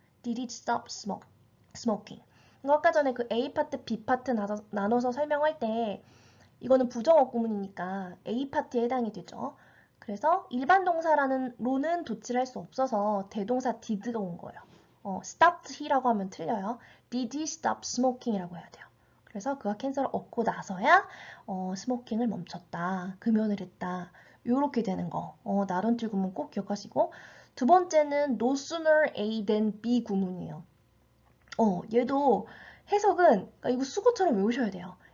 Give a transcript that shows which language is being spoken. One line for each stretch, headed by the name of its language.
English: Did it stop smoking?
Korean: 아까 전에 그 A 파트, B 파트 나눠서 설명할 때 이거는 부정어 구문이니까 A 파트에 해당이 되죠. 그래서 일반 동사로는 도치를 할 수 없어서 대동사 did가 온 거예요.
English: stopped he
Korean: 라고 하면 틀려요.
English: Did he stop smoking
Korean: 이라고 해야 돼요. 그래서 그가 캔서를 얻고 나서야 스모킹을 멈췄다. 금연을 했다. 요렇게 되는 거. 나론틸 구문 꼭 기억하시고 두 번째는 no sooner A than B 구문이에요. 얘도 해석은 그러니까 이거 수고처럼 외우셔야 돼요.